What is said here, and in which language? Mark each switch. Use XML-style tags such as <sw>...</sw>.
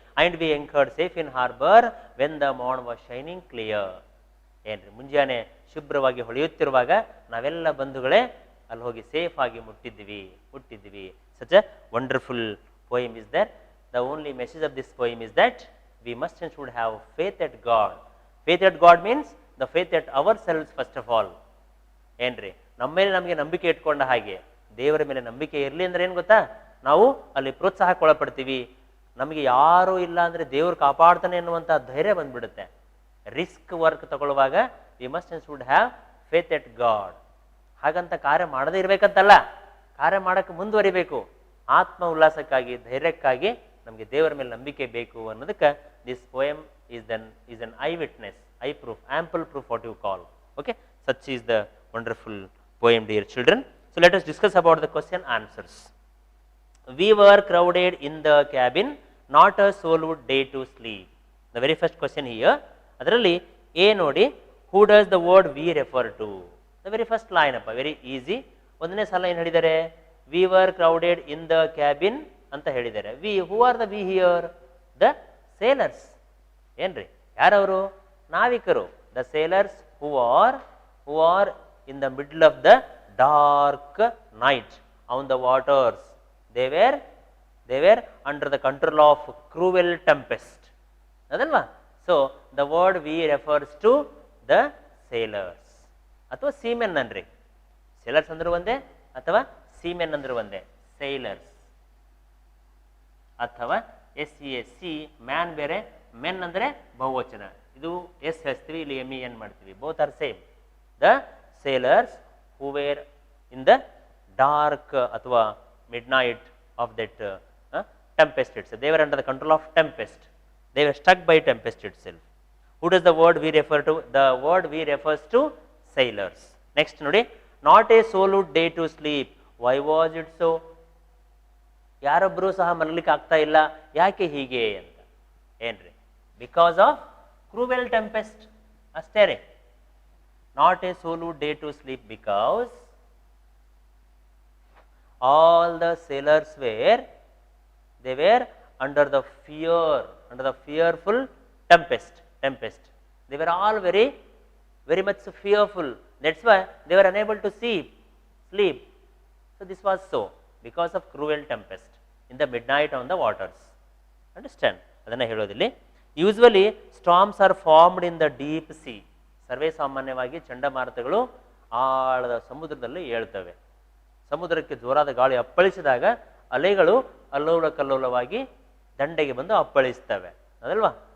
<en>And we anchored safe in harbor when the morn was shining clear.</en> <kn>ಏನ್ರಿ ಮುಂಜಾನೆ ಶುಭ್ರವಾಗಿ ಹೊಳೆಯುತ್ತಿರುವಾಗ ನಾವೆಲ್ಲ ಬಂಧುಗಳೇ ಅಲ್ಲಿ ಹೋಗಿ ಸೇಫ್ ಆಗಿ ಮುಟ್ಟಿದ್ವಿ.</kn> <en>Such a wonderful poem is there. The only message of this poem is that we must and should have faith at God. Faith at God means the faith at ourselves first of all.</en> <kn>ಏನ್ರಿ ನಮ್ಮ ಮೇಲೆ ನಮಗೆ ನಂಬಿಕೆ ಇಟ್ಕೊಂಡ ಹಾಗೆ ದೇವರ ಮೇಲೆ ನಂಬಿಕೆ ಇರಲಿ ಅಂದ್ರೆ ಏನು ಗೊತ್ತಾ? ನಾವು ಅಲ್ಲಿ ಪ್ರೋತ್ಸಾಹಕ್ಕೆ ಒಳಪಡ್ತೀವಿ. ನಮಗೆ ಯಾರೂ ಇಲ್ಲ ಅಂದ್ರೆ ದೇವ್ರು ಕಾಪಾಡ್ತಾನೆ ಎನ್ನುವಂಥ ಧೈರ್ಯ ಬಂದ್ಬಿಡುತ್ತೆ.</kn> <en>risk work</en> <kn>ತಗೊಳ್ಳುವಾಗ</kn> <en>We must and should have faith at God.</en> <kn>ಹಾಗಂತ ಕಾರ್ಯ ಮಾಡದೇ ಇರ್ಬೇಕಂತಲ್ಲ, ಕಾರ್ಯ ಮಾಡಕ್ಕೆ ಮುಂದುವರಿಬೇಕು. ಆತ್ಮ ಉಲ್ಲಾಸಕ್ಕಾಗಿ, ಧೈರ್ಯಕ್ಕಾಗಿ ನಮಗೆ ದೇವರ ಮೇಲೆ ನಂಬಿಕೆ ಬೇಕು ಅನ್ನೋದಕ್ಕೆ</kn> <en>This poem is an eye witness, eye proof, ample proof, what you call. Okay, such is the wonderful poem, dear children. So let us discuss about the question answers. We were crowded in the cabin, not a soul would dare to sleep. The very first question here,</en> <kn>ಅದರಲ್ಲಿ A ನೋಡಿ,</kn> <en>who does the word we refer to? The very first line ಅಪ್ಪ, very easy.</en> <kn>ಒಂದನೇ ಸಲ ಏನು ಹೇಳಿದ್ದಾರೆ?</kn> <en>We were crowded in the cabin</en> <kn>ಅಂತ ಹೇಳಿದ್ದಾರೆ.</kn> <en>We, who are the we here? The sailors.</en> <kn>ಏನ್ರಿ ಯಾರವರು? ನಾವಿಕರು.</kn> <en>The sailors who are in the middle of the dark night on the waters. They were under the control of cruel tempest.</en> <kn>ಅದಲ್ವಾ?</kn> <en>So the word we refers to the sailors.</en> <kn>ಅಥವಾ seamen ಅನ್ರಿ. sailors ಅಂದ್ರೆ ಒಂದೇ ಅಥವಾ seamen ಅಂದ್ರೆ ಒಂದೇ. sailors ಅಥವಾ SEC man ಬೇರೆ, men ಅಂದ್ರೆ ಬಹುವಚನ. ಇದು ಎಸ್ ಹಚ್ತೀವಿ, ಇಲ್ಲಿ MEN ಮಾಡ್ತೀವಿ.</kn> <en>Both are same. The sailors who were in the dark ಅಥವಾ midnight of that tempest itself. They were under the control of tempest. They were struck by tempest itself. Who does the word we refer to? The word we refers to sailors. Next ನೋಡಿ, not a soul would dare to sleep. Why was it so?</en> <kn>ಯಾರೊಬ್ಬರೂ ಸಹ ಮಲಗಲಿಕ್ಕೆ ಆಗ್ತಾ ಇಲ್ಲ, ಯಾಕೆ ಹೀಗೆ ಅಂತ.</kn> <en>ಏನ್ರಿ? Because of cruel tempest</en> <kn>ಅಷ್ಟೇ ರೀ.</kn> <en>Not a soul would dare to sleep because all the sailors they were under the fearful tempest. They were all very much fearful. That's why they were unable to sleep. So this was so because of cruel tempest in the midnight on the waters.</en> <kn>Understand? ಅದನ್ನ ಹೇಳೋದಿಲ್ಲಿ.</kn> <en>Usually storms are formed in the deep sea.</en> <kn>ಸರ್ವೇ ಸಾಮಾನ್ಯವಾಗಿ ಚಂಡಮಾರುತಗಳು ಆಳದ ಸಮುದ್ರದಲ್ಲಿ ಏಳ್ತವೆ. ಸಮುದ್ರಕ್ಕೆ ಜೋರಾದ ಗಾಳಿ ಅಪ್ಪಳಿಸಿದಾಗ ಅಲೆಗಳು ಅಲ್ಲೋಲ ಕಲ್ಲೋಲವಾಗಿ ದಂಡೆಗೆ ಬಂದು ಅಪ್ಪಳಿಸ್ತವೆ, ಅದಲ್ವಾ?</kn>